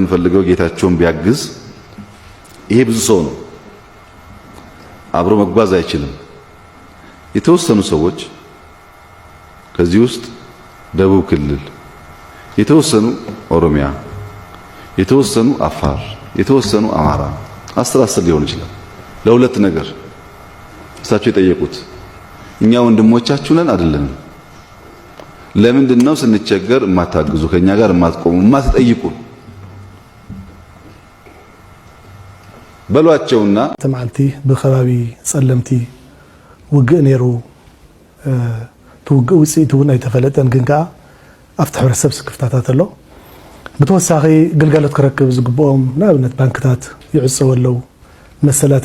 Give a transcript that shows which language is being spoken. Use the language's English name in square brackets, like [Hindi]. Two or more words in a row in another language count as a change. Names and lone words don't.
[Amharic] የምፈልገው ጌታቸውን ቢያግዝ ይሄ ብዙ ሰው ነው። አብሮ መጓዝ አይችልም። የተወሰኑ ሰዎች ከዚህ ውስጥ ደቡብ ክልል፣ የተወሰኑ ኦሮሚያ፣ የተወሰኑ አፋር፣ የተወሰኑ አማራ 10 ሊሆን ይችላል። ለሁለት ነገር እሳቸው የጠየቁት እኛ ወንድሞቻችሁ ነን አይደለም? ለምንድነው ስንቸገር የማታግዙ ከኛ ጋር የማትቆሙ የማትጠይቁ በሏቸውና [Tigrinya] ተማልቲ በኸባቢ ጸለምቲ ውግእ ነይሩ ትውግእ ውጽኢት እውን ኣይተፈለጠን ግን ከዓ ኣብቲ ሕብረተሰብ ስክፍታታት ኣሎ ብተወሳኺ ግልጋሎት ክረክብ ዝግብኦም ንኣብነት ባንክታት ይዕፀው ኣለው መሰላት